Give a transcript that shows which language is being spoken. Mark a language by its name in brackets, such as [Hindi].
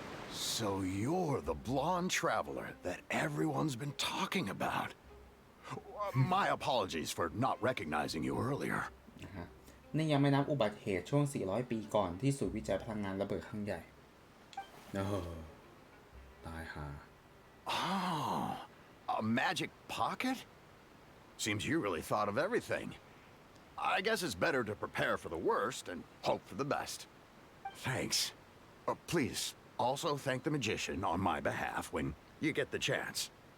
[English] So you're the blonde traveler that everyone's been talking about. My apologies for not recognizing you earlier. [Thai] นะฮะนี่ยังไม่นับอุบัติเหตุช่วง 400 ปีก่อนที่ศูนย์วิจัยพลังงานระเบิดครั้งใหญ่ตายห่า [English] Oh, a magic pocket? Seems you really thought of everything. I guess it's better to prepare for the worst and hope for the best. Thanks. Please, also thank the magician on my behalf when you get the chance.